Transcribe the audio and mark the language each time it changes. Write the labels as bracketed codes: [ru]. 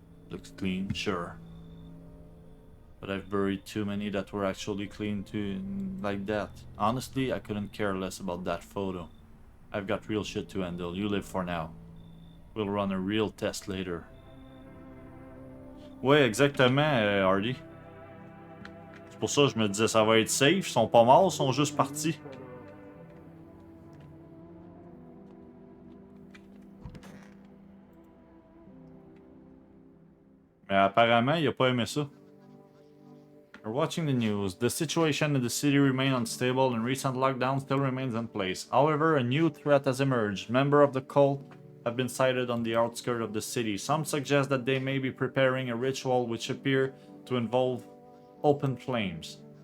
[en] Looks clean, sure. But I've buried too many that were actually clean to like that. Honestly, I couldn't care less about that photo. I've got real shit to handle. You live for now. We'll run a real test later. [fr] Ouais, exactement, Hardy. C'est pour ça que je me disais ça va être safe. Ils sont pas morts, ils sont juste partis. Mais apparemment, il a pas aimé ça. [en] We're watching the news. The situation in the city remains unstable and recent lockdown still remains in place. However, a new threat has emerged. Members of the cult have been sighted on the outskirts of the city. Some suggest that they may be preparing a ritual which appear to involve open flames.